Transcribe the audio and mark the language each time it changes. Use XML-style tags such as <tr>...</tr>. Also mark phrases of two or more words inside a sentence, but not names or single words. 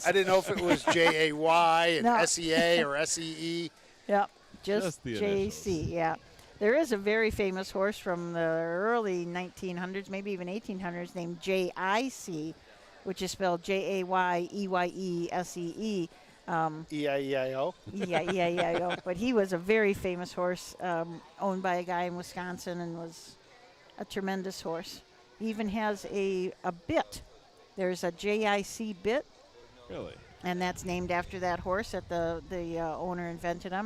<en>I didn't know if it was J-A-Y and No. S-E-A or S-E-E. Yep, just the JC, initials. yeah. There is a very famous horse from the early 1900s, maybe even 1800s, named J-I-C, which is spelled J-A-Y-E-Y-E-S-E-E. E-I-E-I-O. E-I-E-I-O. But he was a very famous horse, owned by a guy in Wisconsin, and was a tremendous horse. He even has a bit. There's a JIC bit. Really? And that's named after that horse that the owner invented them.</en>